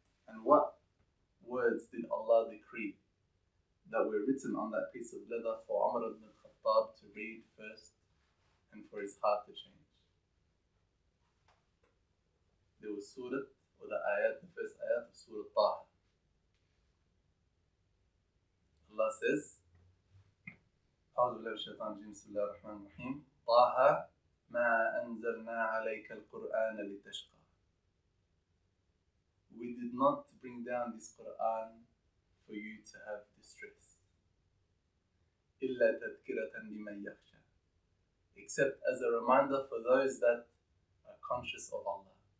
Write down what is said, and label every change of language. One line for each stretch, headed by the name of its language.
English: And what words did Allah decree that were written on that piece of leather for Umar ibn Khattab to read first and for his heart to change? There was surah, or the first ayat of Surah Taha. Allah says,
Arabic: أعوذ بالله من الشيطان الرجيم بسم الله الرحمن الرحيم طه ما أنزلنا عليك القرآن لتشقى.
English: We did not bring down this Quran for you to have distress.
Arabic: إلا تذكرة لمن يخشى,
English: except as a reminder for those that are conscious of Allah.